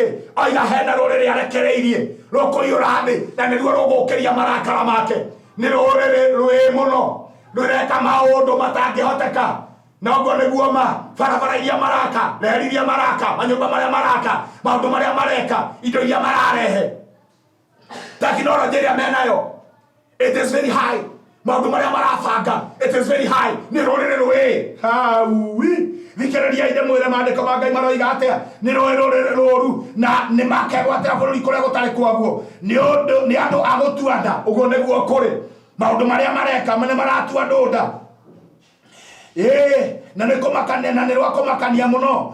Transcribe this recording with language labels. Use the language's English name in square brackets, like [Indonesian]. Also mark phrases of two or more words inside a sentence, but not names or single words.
[Kikuyu] Oiga hena rũrĩrĩ arekereirie rũkũiyũra thĩ na nĩruo rũgũkĩria marakara make. Nĩ rũrĩrĩ rwĩ mũno rũreka maũndũ matangĩhoteka, na ũguo nĩguo barabara iria maraka, reri iria maraka, manyũmba marĩa maraka, maũndũ marĩa mareka, indo iria mararehe, tekinoronjĩ ĩrĩa menayo, [English] it is very high. [Kikuyu] Maũndũ marĩa marabanga, [English] it is very high. [Kikuyu] Nĩ rũrĩrĩ rwĩ haui. Thikĩrĩriai ndĩmwĩre maandĩko ma Ngai maroiga atĩa, nĩ rũrĩrĩ rũru na nĩ makegwatĩra bũrũri kũrĩa gũtarĩ kwaguo, nĩ andũ a gũtua nda. Ũguo nĩguo kũrĩ. Maũndũ marĩa mareka nĩ maratua andũ nda. Na nĩ kũmakania, na nĩ rwa kũmakania mũno.